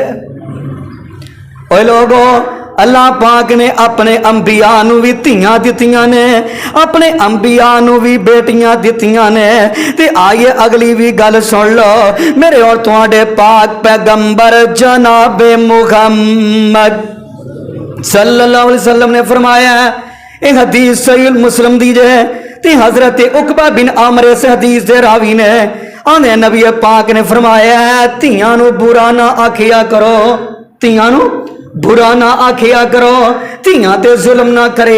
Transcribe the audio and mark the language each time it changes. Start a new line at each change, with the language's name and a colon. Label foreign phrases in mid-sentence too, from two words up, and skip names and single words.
Punjabi: اوئے لوکو اللہ پاک نے اپنے انبیاء نوں وی دھیاں دتیاں نے اپنے انبیاء نوں وی بیٹیاں دتیاں نے. تے آئیے اگلی وی گل سن لو. میرے اور تہاڈے پاک پیغمبر جناب محمد
Arabic: صلى الله عليه وسلم
Punjabi: نے فرمایا اک حدیث صحیح مسلم دی جے تے حضرت عقبہ بن عامر اس حدیث دے راوی نے آندے نبی پاک نے فرمایا دھیاں نوں برا نا آکھیا کرو دھیاں نوں برا نا آکھیا کرو دھیاں تے ظلم نا کرے.